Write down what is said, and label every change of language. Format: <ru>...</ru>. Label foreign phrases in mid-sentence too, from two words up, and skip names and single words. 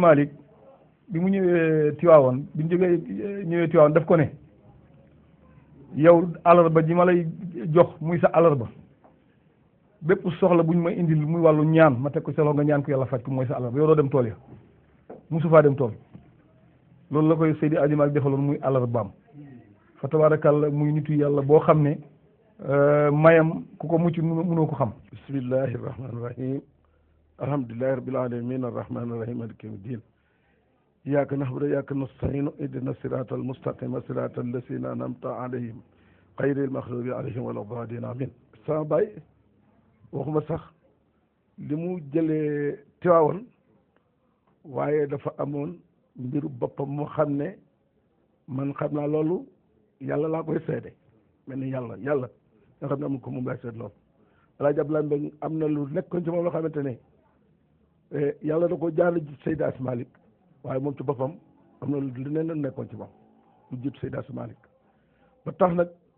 <wo>Malick bi mu ñëwee Tiwaawoon bi ñu ñëwee Tiwaawoon daf ko ne yow alarba ji ma lay jox muy sa alarba bépp soxla bu ñu may indil muy wàllu ñaan ma teg ko sa loxo nga ñaan ko yàlla faj ko mooy sa àllarba yow doo dem tool ya musu faa dem tool loolu la koy Seydi Hadji Malick defaloon muy àllarbaam fa tabaarakàlla muy nitu yàlla boo xam ne mayam ku ko mucc mënoo ko xam.</wo> <ar>بسم الله الرحمن الرحيم الحمد لله رب العالمين الرحمن الرحيم مالك يوم الدين إياك نعبد وإياك نستعين اهدنا الصراط المستقيم صراط الذين أنعمت عليهم غير المغضوب عليهم ولا الضالين آمين</ar> <wo>sama baay waxuma sax li mu jëlee Tiwaawan waaye dafa amoon mbiru boppam moo xam ne man xam naa loolu yàlla laa koy seede mel ni yàlla nga xam ne amul ko moom laay seet loolu Alaaji Abdoulaye Mbengue am na lu nekkoon ci moom loo xamante ne yàlla da ko jaarale ci Seydi Hadji Malick waaye moom ci boppam am na lu leneen nekkoon ci moom lu jiitu Seydi Hadji Malick ba tax nag</wo>